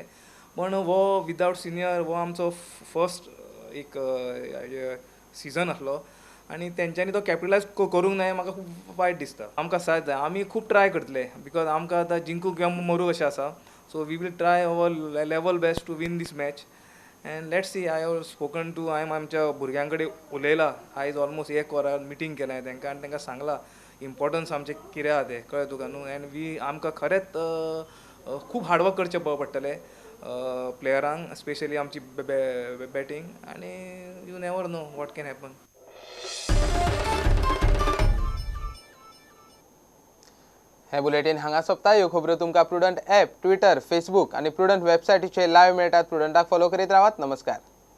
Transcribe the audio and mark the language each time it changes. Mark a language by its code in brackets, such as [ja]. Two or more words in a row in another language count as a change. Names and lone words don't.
[kok] पण हो विदावट सिनियर हो आमचो फर्स्ट एक सिजन आसलो आनी तेंच्यांनी तो कॅपिटलायज करूंक ना. म्हाका खूब वायट दिसता. आमकां साथ जाय. आमी खूब ट्राय करतले बिकॉज आमकां आतां जिंकूंक किंवा मरूंक अशें आसा. [en] so we will try our level best to win this match and let's see. I have spoken to [kok] आमच्या भुरग्यां कडेन उलयलां. आयज ऑलमोस्ट 1 वरां मिटींग केलें हांवें तेंकां आनी तेंकां सांगलां इम्पॉर्टन्स आमचें कितें आहा तें, कळ्ळें तुका न्हू. अँड आमकां खरेंच खूब हार्डवर्क करचें पडटलें प्लेयरांक, स्पेशली आमची बॅटींग. [en] आनी you never know what can happen. [kok] हे बुलेटिन हांगा सोंपता. ह्यो खबरो तुमकां प्रुडंट ॲप, ट्विटर, फेसबूक आनी प्रुडंट वेबसायटीचेर लायव्ह मेळटात. प्रुडंटाक फॉलो करीत रावात. नमस्कार.